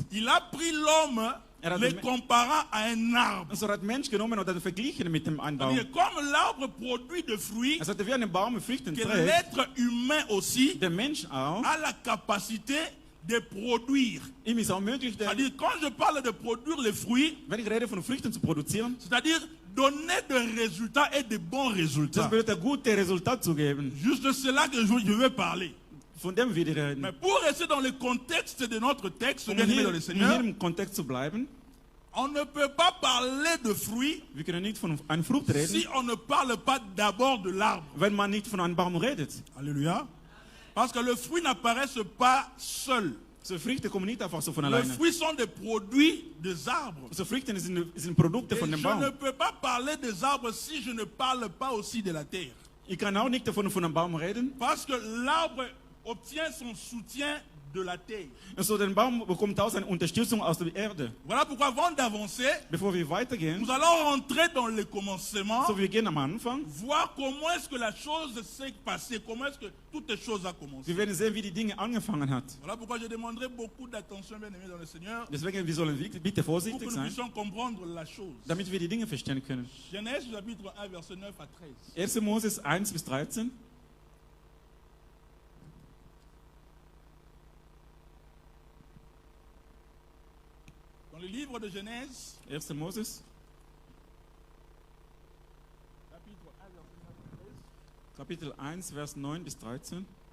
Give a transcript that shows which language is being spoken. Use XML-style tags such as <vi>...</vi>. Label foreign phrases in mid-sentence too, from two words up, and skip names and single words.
<fr>Il a pris l'homme,</fr> <de>hat</de> <fr>le</fr> <de>den-</de> <fr>comparant à un arbre.</fr> <de>Und so hat Mensch genommen und verglichen mit dem einen Baum.</de> <fr>C'est-à-dire, comme l'arbre produit de fruits,</fr> <de>Also wie ein Baum Früchte</de> <fr>que</fr> <de>trägt,</de> <fr>l'être humain aussi</fr> <de>der Mensch auch,</de> <fr>a la capacité de produire.</fr> <de>ihm ist auch möglich,</de> <fr>C'est-à-dire, quand je parle de produire les fruits,</fr> <de>wenn ich rede von Früchten zu produzieren,</de> <fr>c'est-à-dire donner des résultats et de bons</fr> <de>das</de> <fr>résultats.</fr> <de>bedeutet gute Resultate zu geben.</de> <fr>Juste de cela que je veux parler.</fr> <de>Von dem wir reden.</de> <fr>Mais pour rester dans le contexte de notre texte,</fr> <de>Um</de> <fr>bien aimé</fr> <de>hier,</de> <fr>dans le</fr> <de>um</de> <fr>Seigneur,</fr> <de>hier im Kontext zu bleiben,</de> <fr>on ne peut pas parler de fruits</fr> <de>wir können nicht von einer Frucht reden,</de> <fr>si on ne parle pas d'abord de l'arbre.</fr> <de>wenn man nicht von einem Baum redet.</de> <fr>Alléluia. Parce que le fruit n'apparaît pas seul.</fr> <de>So Früchte kommen nicht einfach so von</de> <fr>Les</fr> <de>alleine.</de> <fr>fruits sont des produits des arbres.</fr> <de>So Früchte sind Produkte</de> <fr>Et</fr> <de>von dem</de> <fr>je ne</fr> <de>Baum.</de> <fr>peux pas parler des arbres si je ne parle pas aussi de la terre.</fr> <de>Ich kann auch nicht davon von einem Baum reden.</de> <fr>Parce que l'arbre obtient son soutien de la terre.</fr> <de>So der Baum bekommt auch seine Unterstützung aus der Erde.</de> <fr>Voilà pourquoi avant d'avancer,</fr> <de>Bevor wir weitergehen,</de> <fr>nous allons rentrer dans le commencement,</fr> <de>so wir gehen am Anfang,</de> <fr>voir comment est-ce que la chose s'est passée, comment est-ce que toutes les choses ont commencé.</fr> <de>wir werden sehen, wie die Dinge angefangen hat.</de> <fr>Voilà pourquoi je demanderai beaucoup d'attention, bien aimés dans le Seigneur,</fr> <de>Deswegen, wir sollen bitte</de> <fr>pour que</fr> <de>vorsichtig</de> <fr>nous</fr> <de>sein,</de> <fr>puissions comprendre la chose.</fr> <de>damit wir die Dinge verstehen können.</de> <fr>Genèse chapitre 1, verset 9 à 13.</fr> <de>1. Moses 1 bis 13.</de> <fr>Dans le livre de Genèse,</fr> <de>1. Moses,</de> <fr>chapitre 1, verset 9 à 13.</fr> <de>Kapitel 1, Vers 9 bis 13.</de>